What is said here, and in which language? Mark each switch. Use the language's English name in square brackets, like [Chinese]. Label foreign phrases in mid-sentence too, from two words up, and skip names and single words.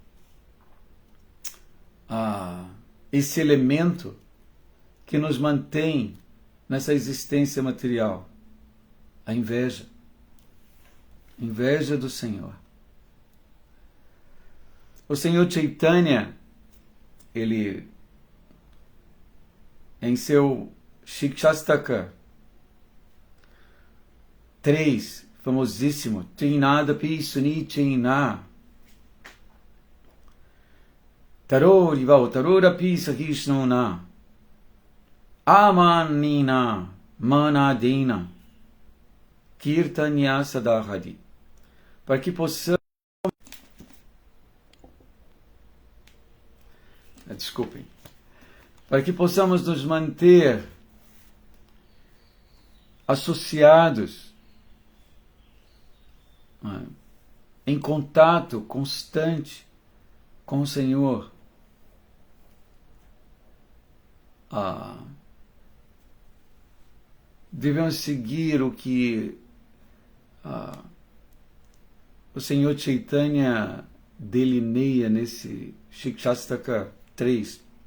[Portuguese] esse elemento que nos mantém nessa existência material, a inveja. Inveja do Senhor. O Senhor Chaitanya, ele, em seu Shikshastaka [Sanskrit] 3, famosíssimo, तृणादपि सुनीचेन तरोरिव तरोरपि सहिष्णुना अमानिना मानदेन कीर्तनीयः सदा हरिः, [Portuguese] para que possamos, para que possamos nos manter associados, em contato constante com o Senhor, devemos seguir o que o Senhor Chaitanya delineia nesse Shikshastaka 3.